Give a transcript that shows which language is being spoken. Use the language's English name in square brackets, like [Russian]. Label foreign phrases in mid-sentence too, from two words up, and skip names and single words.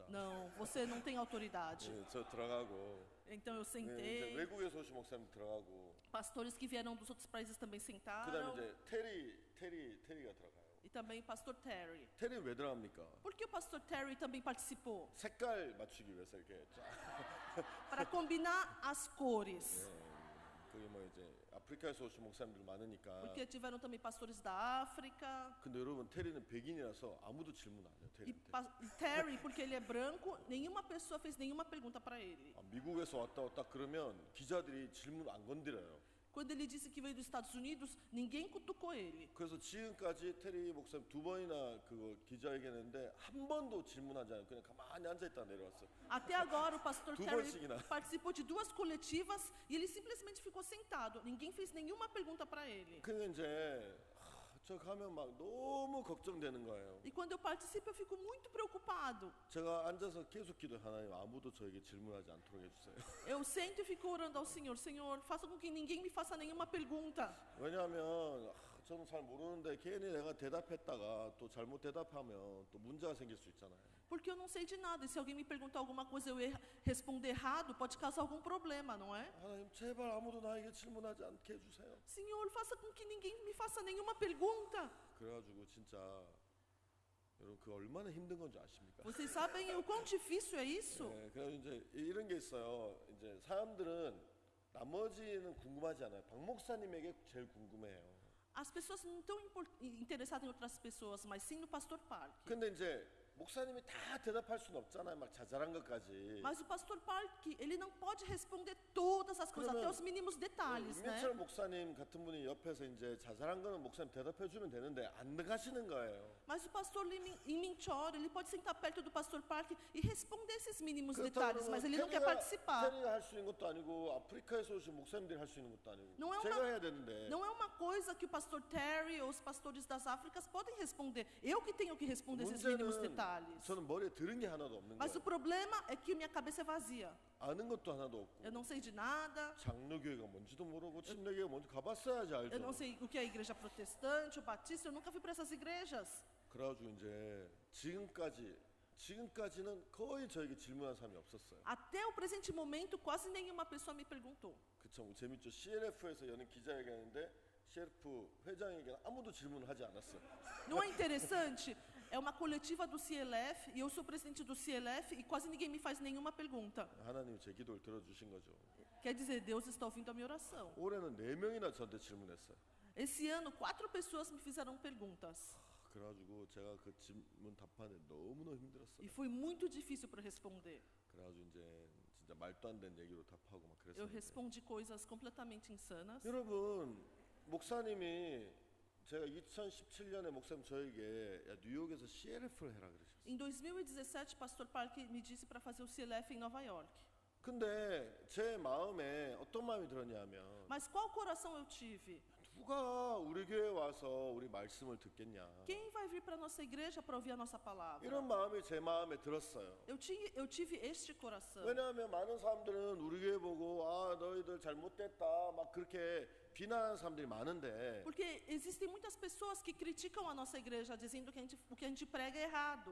[Portuguese] Não, você não tem autoridade. [Korean] 예, 저 들어가고 [Portuguese] Então eu [Korean] 예, 이제 [Portuguese] sentei. [Korean] 외국에서 오신 목사님 들어가고 [Portuguese] Pastores que vieram dos outros países também [Korean] 그다음에 [Portuguese] sentaram. [Korean] 이제 테리가 들어가요. [Portuguese] E também o pastor Terry. [Korean] 테리 왜 들어갑니까? [Portuguese] Por que o pastor Terry também participou? [Korean] 색깔 맞추기 위해서 이렇게 쫙. [Portuguese] Para combinar as cores. [Korean] 거기 뭐 이제 아프리카에서 오신 목사님들 많으니까. [Portuguese] Porque tiveram também pastores da África. [Korean] 근데 여러분 테리는 백인이라서 아무도 질문 안 해요. [Portuguese] E [Korean] 테리한테. [Portuguese] Terry, porque ele é branco, nenhuma pessoa fez nenhuma pergunta para ele. [Korean] 미국에서 왔다 그러면 기자들이 질문 안 건드려요. [Portuguese] Quando ele disse que veio dos Estados Unidos, ninguém cutucou ele. [Korean] 그래서 지금까지 테리 목사님 2번이나 그거 기자회견했는데 한 번도 질문하지 않고 그냥 가만히 앉아 있다 내려왔어요. [Portuguese] Até agora o pastor Du Terry [Korean] 번씩이나. [Portuguese] participou de 2 coletivas e ele simplesmente ficou sentado. Ninguém fez nenhuma pergunta para ele. [Korean] 근데 이제 저 가면 막 너무 걱정되는 거예요. [Portuguese] E quando eu participo, eu fico muito preocupado. [Korean] 제가 앉아서 계속 기도 하나님 아무도 저에게 질문하지 않도록 해주세요. [Portuguese] Eu sento e fico orando ao Senhor. Senhor, faça com que ninguém me faça nenhuma pergunta. [Korean] 왜냐하면 저는 잘 모르는데 괜히 내가 대답했다가 또 잘못 대답하면 또 문제가 생길 수 있잖아요. [Portuguese] Porque eu não sei de nada. E se alguém me perguntar alguma coisa e eu responder errado, pode causar algum problema, não é? [Korean] 하나님 제발 아무도 나에게 질문하지 않게 해주세요. [Portuguese] Senhor, faça com que ninguém me faça nenhuma pergunta. [Korean] 그래가지고 진짜 여러분 그 얼마나 힘든 건지 아십니까? [Portuguese] Vocês sabem o quão difícil é isso? [Korean] 네, 그래서 이제 이런 게 있어요. 이제 사람들은 나머지는 궁금하지 않아요. 박 목사님에게 제일 궁금해요. [Portuguese] As pessoas não estão interessadas em outras pessoas, mas sim no pastor Park. [Korean] 근데 이제 목사님이 다 대답할 수는 없잖아요. 막 자잘한 것까지. [Portuguese] Mas o pastor Park, ele não pode responder todas as coisas, até os mínimos detalhes, né? [Korean] 임명철 목사님 같은 분이 옆에서 이제 자잘한 거는 목사님 대답해 주면 되는데 안 가시는 거예요. [Portuguese] Mas o pastor Minchor, ele pode sentar perto do pastor Park e responder esses mínimos [Korean] 그렇다고 [Portuguese] detalhes, mas ele não quer participar. [Korean] 테리가 할 수 있는 것도 아니고 아프리카에서 오신 목사님들이 할 수 있는 것도 아니고 [Portuguese] Não é [Korean] 제가 [Portuguese] uma- [Korean] 해야 되는데 [Portuguese] Não é uma coisa que o pastor Terry ou os pastores das Áfricas podem responder. Eu que tenho que responder esses mínimos [Korean] 문제는 [Portuguese] detalhes. [Korean] 저는 머리에 들은 게 하나도 없는 [Portuguese] Mas o [Korean] 거예요. [Portuguese] problema é que minha cabeça é vazia. [Korean] 아는 것도 하나도 없고 [Portuguese] Eu não sei de nada. [Korean] 장로교회가 뭔지도 모르고 침례교회가 뭔지 가봤어야지 [Portuguese] Eu não [Korean] 알죠. [Portuguese] sei o que é a igreja protestante ou batista. Eu nunca fui para essas igrejas. [Korean] 그래가지고 이제 지금까지는 거의 저에게 질문한 사람이 없었어요. [Portuguese] Até o presente momento, quase nenhuma pessoa me perguntou. [Korean] 그쵸, 재밌죠. CLF에서 여는 기자회견인데 CLF 회장에게는 아무도 질문을 하지 않았어요. [Portuguese] Não é interessante? É uma coletiva do CLF e eu sou presidente do CLF e quase ninguém me faz nenhuma pergunta. [Korean] 하나님이 제 기도를 들어주신 거죠. [Portuguese] Quer dizer, Deus está ouvindo a minha oração. [Korean] 올해는 4명이나 저한테 질문했어요. [Portuguese] Esse ano, 4 pessoas me fizeram perguntas. [Korean] 그래가지고 제가 그 질문 답하는데 너무너무 힘들었어요. [Portuguese] E foi muito difícil para responder. [Korean] 그래가지고 이제 진짜 말도 안 되는 얘기로 답하고 막 [Portuguese] Eu [Korean] 그랬어요. [Portuguese] respondi coisas completamente insanas. [Korean] 여러분, 목사님이 제가 2017년에 목사님 저에게 야, 뉴욕에서 CLF를 해라 그러셨어요. [Portuguese] Em 2017, pastor Park me disse para fazer o CLF em Nova York. [Korean] 근데 제 마음에 어떤 마음이 들었냐면 [Portuguese] Mas qual coração eu tive? [Korean] 누가 우리 교회 와서 우리 말씀을 듣겠냐. [Portuguese] Quem vai vir para a nossa igreja para ouvir a nossa palavra? [Korean] 이런 마음이 제 마음에 들었어요. [Portuguese] Eu tive este coração. [Korean] 왜냐하면 많은 사람들은 우리 교회 보고 아 너희들 잘못됐다 막 그렇게 비난하는 사람들이 많은데 [Portuguese] Porque existem muitas pessoas que criticam a nossa igreja, dizendo que o que a gente prega é errado.